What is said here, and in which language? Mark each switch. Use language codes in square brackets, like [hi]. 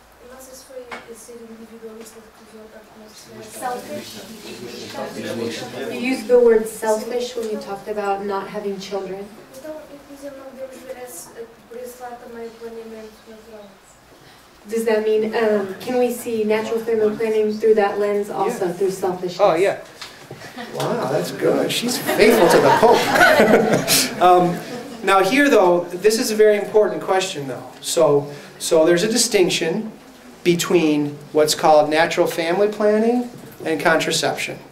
[pt] não sei se foi ser individualista que usou selfish. [en] You used the word selfish when you talked about not having children. [pt] Então, inclusive, não podemos ver por esse lado também o planeamento natural. [en] Does that mean, can we see natural family planning through that lens also, through selfishness? Oh, yeah. Wow, that's good. She's faithful to the Pope. Now here, though, this is a very important question, though. So there's a distinction between what's called natural family planning and contraception.